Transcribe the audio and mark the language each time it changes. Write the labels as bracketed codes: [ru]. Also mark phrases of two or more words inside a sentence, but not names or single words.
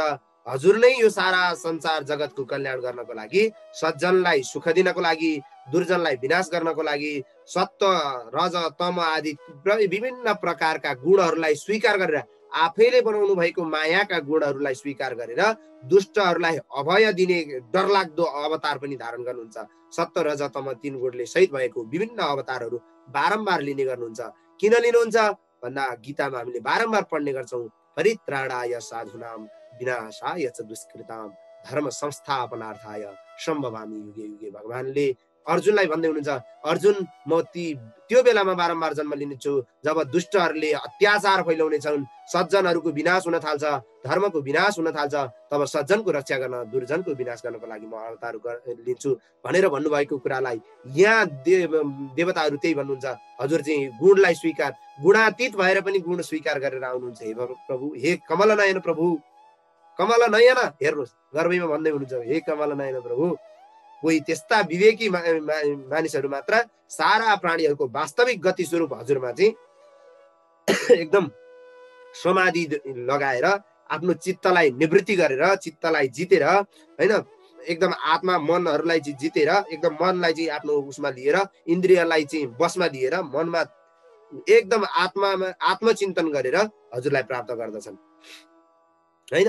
[ne] हजुर नै यो सारा संसार जगतको कल्याण गर्नको लागि, सज्जनलाई सुख दिनको लागि, दुर्जनलाई विनाश गर्नको लागि सत्व रज तम आदि विभिन्न प्रकारका गुणहरूलाई स्वीकार गरेर, आफैले बनाउनु भएको मायाका गुणहरूलाई स्वीकार गरेर दुष्टहरूलाई अभय दिने डरलाग्दो अवतार पनि धारण गर्नुहुन्छ। सत्व रज तम 3 गुणले सहित भएको विभिन्न अवतारहरू बारम्बार लिने गर्नुहुन्छ। किन लिनुहुन्छ भन्दा गीतामा हामीले बारम्बार पढ्ने गर्छौँ, [sa] परित्राणाय साधुनाम विनाशाय च दुष्कृताम धर्म संस्थापनार्थाय सम्भवामि युगे युगे। [ne] भगवानले अर्जुनलाई भन्दै हुनुहुन्छ, अर्जुन म त्यो बेलामा बारम्बार जन्म लिनेछु जब दुष्टहरूले अत्याचार फैलाउनेछन्, सज्जनहरूको विनाश हुन थाल्छ, धर्मको विनाश हुन थाल्छ, तब सज्जनको रक्षा गर्न, दुर्जनको विनाश गर्नको लागि म अवतार लिन्छु भनेर भन्नुभएको कुरालाई यहाँ देवताहरू त्यही भन्नुहुन्छ। हजुर चाहिँ गुणलाई स्वीकार, गुणातीत भएर पनि गुण स्वीकार गरेर आउनुहुन्छ। हे प्रभु, हे कमल नयन प्रभु, कमल नयन हेर्नुहोस्, गर्भैमा भन्दै हुनुहुन्छ, हे कमल नयन प्रभु। कोही त्यस्ता विवेकी मानिसहरू मात्र सारा प्राणीहरूको वास्तविक गति स्वरूप हजुरमा चाहिँ एकदम समाधि लगाएर आफ्नो चित्तलाई निवृत्ति गरेर, चित्तलाई जितेर, होइन, एकदम आत्मा मनहरूलाई चाहिँ जितेर, एकदम मनलाई चाहिँ आफ्नो उसमा लिएर, इन्द्रियलाई चाहिँ बसमा लिएर, मनमा एकदम आत्मचिन्तन गरेर हजुरलाई प्राप्त गर्दछन्, होइन।